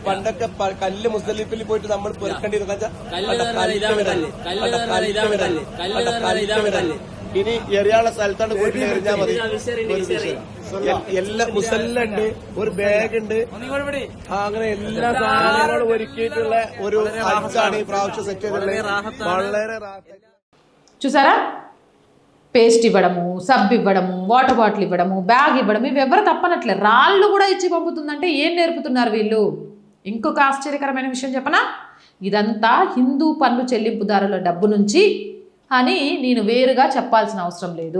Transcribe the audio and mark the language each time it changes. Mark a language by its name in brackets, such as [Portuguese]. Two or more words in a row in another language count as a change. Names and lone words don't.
[Malayalam] പണ്ടൊക്കെ കല്ല് മുസ്ദലിഫിൽ പോയിട്ട് നമ്മൾ പെറുക്കേണ്ടിരുന്നു. ഇനി എറിയാനുള്ള സ്ഥലത്താണ് പോയിട്ട് എറിഞ്ഞാൽ മതി. എല്ലാ മുസല്ലുണ്ട്, ഒരു ബാഗ് ഉണ്ട്, അങ്ങനെ എല്ലാ സാധനങ്ങളും ഒരുക്കിയിട്ടുള്ള ഒരു ഹജ്ജാണ് ഈ പ്രാവശ്യം സെറ്റ് ചെയ്തിട്ടുള്ളത്. വളരെ [Telugu] చూసారా? పేస్ట్ ఇవ్వడము, సబ్ ఇవ్వడము, [English] water bottle [Telugu] ఇవ్వడము, బ్యాగ్ ఇవ్వడం, ఇవి ఎవరు తప్పనట్లే. రాళ్ళు కూడా ఇచ్చి పంపుతుందంటే ఏం నేర్పుతున్నారు వీళ్ళు? ఇంకొక ఆశ్చర్యకరమైన విషయం చెప్పనా? ఇదంతా హిందూ పన్ను చెల్లింపుదారుల డబ్బు నుంచి అని నేను వేరుగా చెప్పాల్సిన అవసరం లేదు.